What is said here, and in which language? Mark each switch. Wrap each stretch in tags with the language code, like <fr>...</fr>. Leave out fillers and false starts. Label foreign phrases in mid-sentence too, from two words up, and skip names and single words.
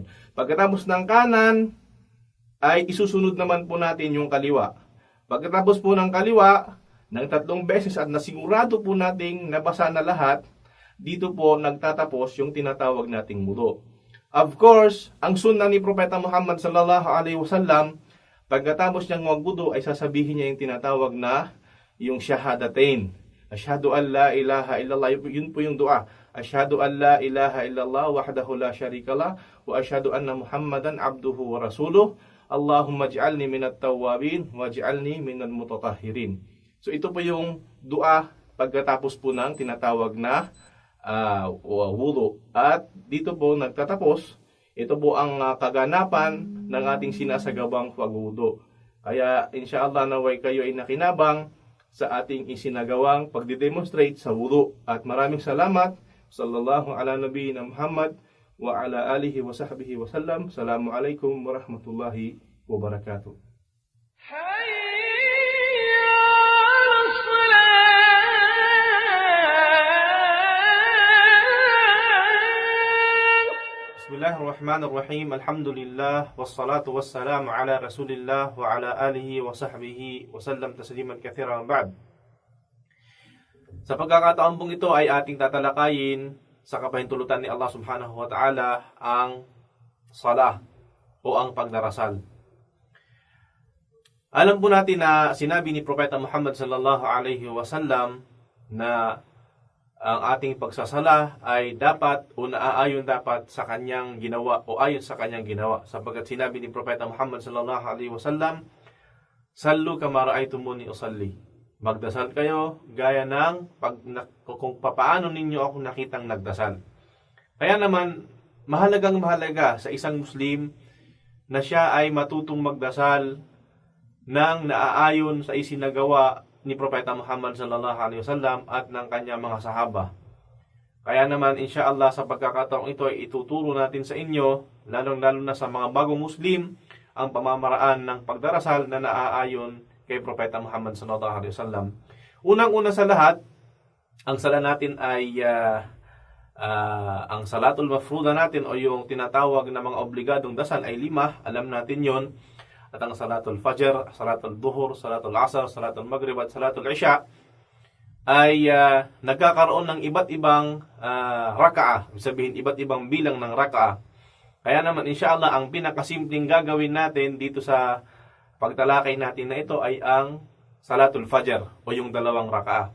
<tl>Pagkatapos ng kanan, ay isusunod naman po natin yung kaliwa. Pagkatapos po ng kaliwa, ng 3 beses at nasigurado po nating nabasa na lahat, dito po nagtatapos yung tinatawag nating wudu.</tl> <en>Of course,</en> <tl>ang sunnah ni Propeta Muhammad</tl> <ar>صلى الله عليه وسلم,</ar> <tl>pagkatapos niyang magwudu ay sasabihin niya yung tinatawag na yung shahadatain.</tl> <ar>أشهد أن لا إله إلا الله.</ar> <tl>Yun po yung dua.</tl> <ar>أشهد أن لا إله إلا الله وحده لا شريك له وأشهد أن محمدا عبده ورسوله. اللهم اجعلني من التوابين واجعلني من المتطهرين.</ar> <tl>So ito po yung dua pagkatapos po ng tinatawag na wudu. At dito po nagtatapos. Ito po ang kaganapan ng ating sinasagawang pagwudu. Kaya insyaallah naway kayo ay nakinabang sa ating isinagawang pagdidemonstrate sa wudu. At maraming salamat.</tl> <ar>صلى الله على نبينا محمد وعلى آله وصحبه وسلم. السلام عليكم ورحمة الله وبركاته. بسم الله الرحمن الرحيم. الحمد لله والصلاة والسلام على رسول الله وعلى آله وصحبه وسلم تسليما كثيرا بعد.</ar> <tl>Sa pagkakataon pong ito ay ating tatalakayin sa kapahintulutan ni Allah</tl> <ar>سبحانه وتعالى</ar> <tl>ang salah o ang pagdarasal. Alam po natin na sinabi ni Propeta Muhammad</tl> <ar>صلى الله عليه وسلم</ar> <tl>na ang ating pagsasala ay dapat o naaayon dapat sa kanyang ginawa o ayon sa kanyang ginawa. Sapagkat sinabi ni Propeta Muhammad</tl> <ar>صلى الله عليه وسلم, "صلوا كما رأيتموني أصلي."</ar> <tl>Magdasal kayo gaya ng kung papaano ninyo ako nakitang nagdasal. Kaya naman, mahalaga sa isang Muslim na siya ay matutong magdasal nang naaayon sa isinagawa ni Propeta Muhammad</tl> <ar>صلى الله عليه وسلم</ar> <tl>at ng kanyang mga sahaba. Kaya naman insyaallah sa pagkakataong ito ay ituturo natin sa inyo, lalong-lalo na sa mga bagong Muslim, ang pamamaraan ng pagdarasal na naaayon kay Propeta Muhammad</tl> <ar>صلى الله عليه وسلم.</ar> <tl>Unang-una sa lahat, ang sala natin ay ang</tl> <ar>الصلاة المفروضة</ar> <tl>natin o yung tinatawag na mga obligadong dasal ay 5, alam natin yon. At ang</tl> <ar>صلاة الفجر صلاة الظهر صلاة العصر صلاة المغرب</ar> <tl>at</tl> <ar>صلاة العشاء</ar> <tl>ay nagkakaroon ng iba't ibang raka'ah, sabihin iba't ibang bilang ng raka'ah. Kaya naman insyaallah ang pinakasimpleng gagawin natin dito sa pagtalakay natin na ito ay ang</tl> <ar>صلاة الفجر</ar> <tl>o yung 2 raka'ah.</tl>